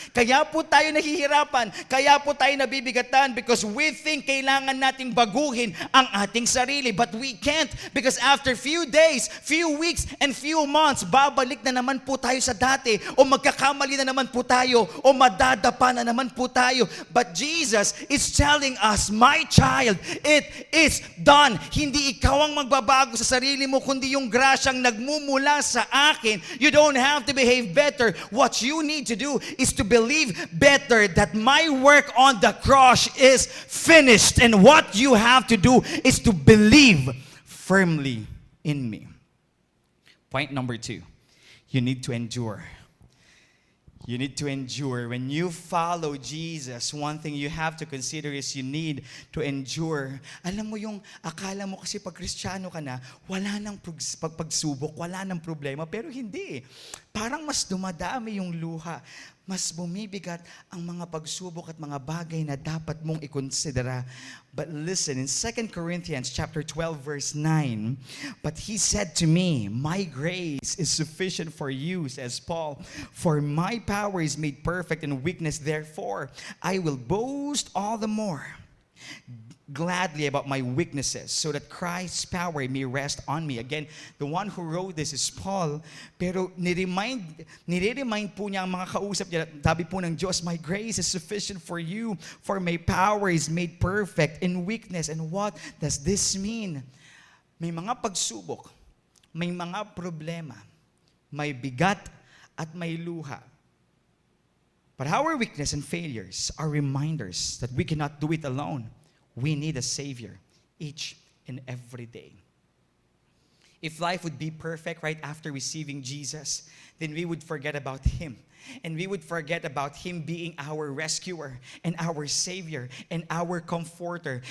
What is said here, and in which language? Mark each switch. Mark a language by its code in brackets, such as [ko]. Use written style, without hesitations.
[tl] Kaya po tayo nahihirapan, kaya po tayo nabibigatan [en] because we think [tl] kailangan nating baguhin ang ating sarili. [en] But we can't because after few days, few weeks, and few months, [tl] babalik na naman po tayo sa dati o magkakamali na naman po tayo o madadapa na naman po tayo. [en] But Jesus is telling us, "My child, it is done." [tl] Hindi ikaw ang magbabago sa sarili mo, kundi yung grasyang nagmumula sa akin. [en] You don't have to behave better. What you need to do is to believe better that my work on the cross is finished. And what you have to do is to believe firmly in me. Point number 2, you need to endure. You need to endure. When you follow Jesus, one thing you have to consider is you need to endure. [tl] Alam mo yung akala mo kasi pag Kristiyano ka na, wala nang pagsubok, wala nang problema. Pero hindi. Parang mas dumadami yung luha. Mas bumibigat ang mga pagsubok at mga bagay na dapat mong ikonsidera. [en] But listen, in 2 Corinthians chapter 12, verse 9, "But he said to me, my grace is sufficient for you," says Paul, "for my power is made perfect in weakness. Therefore, I will boast all the more gladly about my weaknesses, so that Christ's power may rest on me." Again, the one who wrote this is Paul, [tl] pero nire-remind po niya ang mga kausap niya. Sabi po ng Diyos, [en] "My grace is sufficient for you, for my power is made perfect in weakness." And what does this mean? [tl] May mga pagsubok, may mga problema, may bigat at may luha. [en] But our weakness and failures are reminders that we cannot do it alone. We need a Savior each and every day. If life would be perfect right after receiving Jesus, then we would forget about Him. And we would forget about Him being our rescuer and our Savior and our comforter.